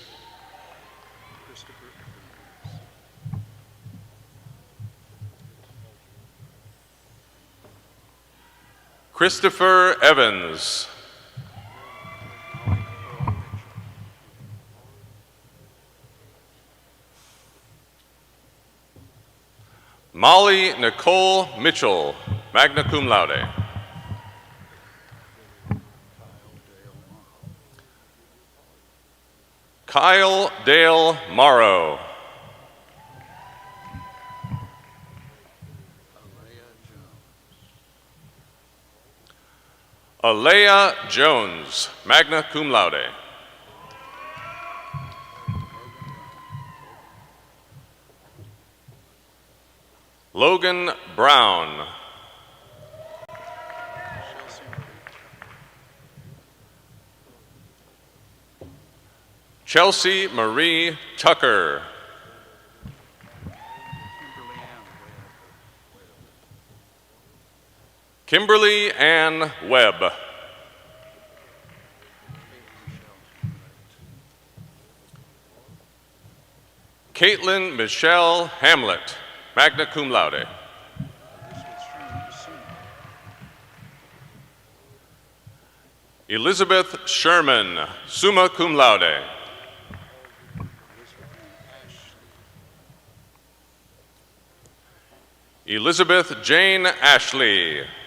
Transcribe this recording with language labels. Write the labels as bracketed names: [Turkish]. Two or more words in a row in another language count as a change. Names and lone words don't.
[English] Christopher Evans. Molly Nicole Mitchell, [Latin] magna cum laude. [English] Kyle Dale Morrow. Alea Jones, [Latin] magna cum laude. [English] Logan Brown. Chelsea Marie Tucker. Kimberly Ann Webb. Caitlin Michelle Hamlet, [Latin] magna cum laude. [English] Elizabeth Sherman, [Latin] summa cum laude. [English] Elizabeth Jane Ashley.